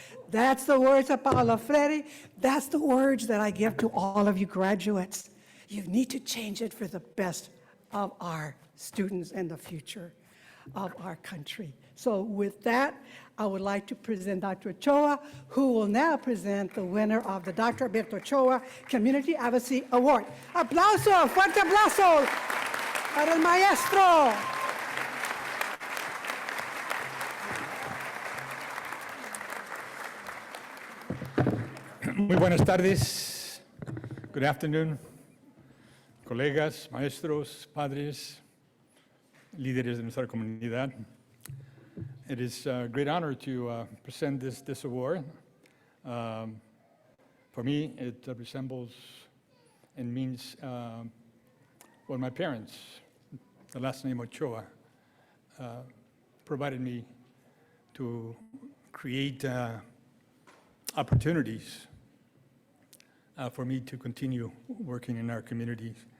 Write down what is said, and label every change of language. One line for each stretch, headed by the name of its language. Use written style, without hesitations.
English: That's the words of Paulo Freire. That's the words that I give to all of you graduates. You need to change it for the best of our students and the future of our country. So with that, I would like to present Dr. Ochoa, who will now present the winner of the Dr. Alberto Ochoa Community Advocacy Award.
Spanish: Aplauso, fuerte aplauso para el maestro. Muy buenas tardes.
English: Good afternoon.
Spanish: Colegas, maestros, padres, líderes de nuestra comunidad.
English: It is a great honor to present this award. For me, it resembles and means what my parents the last name Ochoa, provided me to create opportunities for me to continue working in our communities.